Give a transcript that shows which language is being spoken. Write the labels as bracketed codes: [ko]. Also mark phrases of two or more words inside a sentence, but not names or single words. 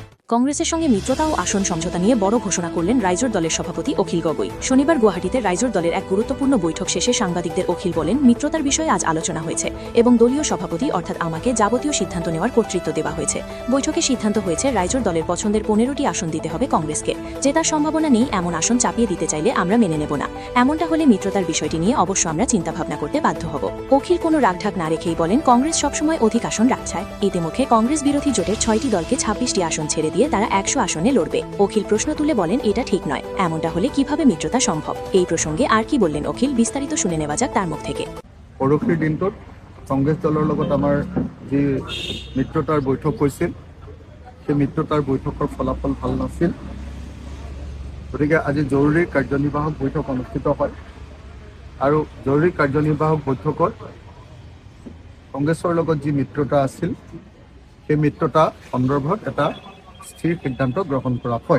[bn] কংগ্রেসের সঙ্গে মিত্রতা ও আসন সমঝোতা নিয়ে বড় ঘোষণা করলেন রাইজোর দলের সভাপতি অখিল গগৈ। শনিবার গুয়াহাটিতে রাইজোর দলের এক গুরুত্বপূর্ণ বৈঠক শেষে সাংবাদিকদের অখিল বলেন, মিত্রতার বিষয়ে আজ আলোচনা হয়েছে এবং দলীয় সভাপতি অর্থাৎ আমাকে যাবতীয় সিদ্ধান্ত নেওয়ার কর্তৃত্ব দেওয়া হয়েছে। বৈঠকে সিদ্ধান্ত হয়েছে রাইজোর দলের পছন্দের 15টি আসন দিতে হবে কংগ্রেসকে। জেতার সম্ভাবনা নেই এমন আসন চাপিয়ে দিতে চাইলে আমরা মেনে নেব না। এমনটা হলে মিত্রতার বিষয়টি নিয়ে অবশ্য আমরা চিন্তাভাবনা করতে বাধ্য হব। অখিল কোনো রাগঢাক না রেখেই বলেন, কংগ্রেস সবসময় অধিক আসন রাখছে। ইতিমধ্যে কংগ্রেস বিরোধী জোটের 6টি দলকে 26টি আসন ছেড়ে দিয়ে তারা 100 আসনে লড়বে। অখিল প্রশ্ন তুলে বলেন, এটা ঠিক নয়। এমনটা হলে কিভাবে মিত্রতা সম্ভব? এই প্রসঙ্গে আর কি বললেন অখিল, বিস্তারিত শুনে নেওয়া যাক তার মুখ থেকে। [as] পৰৱৰ্তী দিনটোত কংগ্ৰেছ দলৰ লগত আমাৰ যি মিত্ৰতাৰ বৈঠক হৈছিল, সেই মিত্ৰতাৰ বৈঠকৰ ফলাফল ভাল নাছিল। গতিকে আজি জৰুৰী কাৰ্যনিৰ্বাহক বৈঠক অনুষ্ঠিত হয় আৰু জৰুৰী কাৰ্যনিৰ্বাহক বৈঠকত কংগ্ৰেছৰ লগত যি মিত্ৰতা আছিল, সেই মিত্ৰতা সন্দৰ্ভত এটা স্থিৰ সিদ্ধান্ত গ্ৰহণ কৰা হয়।